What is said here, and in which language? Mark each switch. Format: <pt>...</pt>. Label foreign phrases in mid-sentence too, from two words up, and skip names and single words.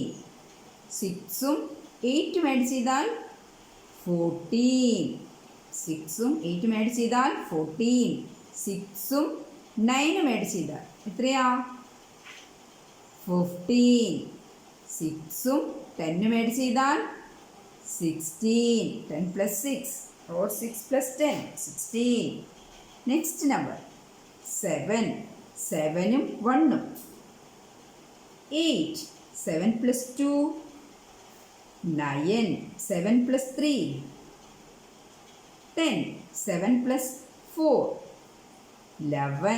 <ml>6ഉം 8ഉം ആഡ് ചെയ്താൽ 14. 6ഉം 8ഉം ആഡ് ചെയ്താൽ 14. 6ഉം 9ഉം ആഡ് ചെയ്താൽ എത്രയാ 15. 6ഉം 10ഉം ആഡ് ചെയ്താൽ 16.</ml> <en>10 plus 6 or 6 plus 10, 16. next number</en> <ml>7. 7ഉം 1ഉം 8.</ml> <en>7 plus 2, 9. 7 plus 3, 10. 7 plus 4, 11.</en>